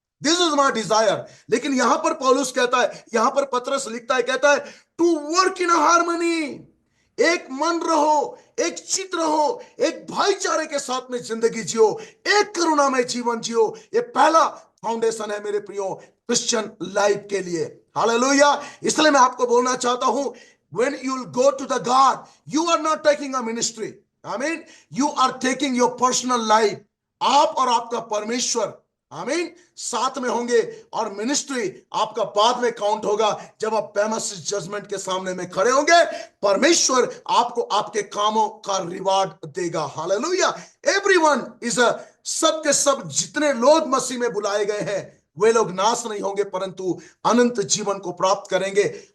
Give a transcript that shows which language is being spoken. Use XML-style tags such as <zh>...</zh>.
<en>This is my desire.</en> <hi>लेकिन यहां पर पौलुस कहता है, यहां पर पतरस लिखता है, कहता है</hi> <en>To work in harmony.</en> <hi>एक मन रहो, एक चित रहो, एक भाईचारे के साथ में जिंदगी जियो, एक करुणा में जीवन जियो। ये पहला फाउंडेशन है मेरे प्रियो क्रिश्चियन लाइफ के लिए। हालेलुया। इसलिए मैं आपको बोलना चाहता हूं,</hi> <en>when you will go to the God, you are not taking a ministry.</en> <hi>आमीन।</hi> <en>you are taking your personal life.</en> <hi>आप और आपका परमेश्वर, आमीन, साथ में होंगे और मिनिस्ट्री आपका बाद में काउंट होगा जब आप बेमस जजमेंट के सामने में खड़े होंगे। परमेश्वर आपको आपके कामों का रिवार्ड देगा। हालेलुया। एवरीवन इज अ, सब के सब जितने लोग मसीह में बुलाए गए हैं वे लोग नाश नहीं होंगे परंतु अनंत जीवन को प्राप्त करेंगे।</hi>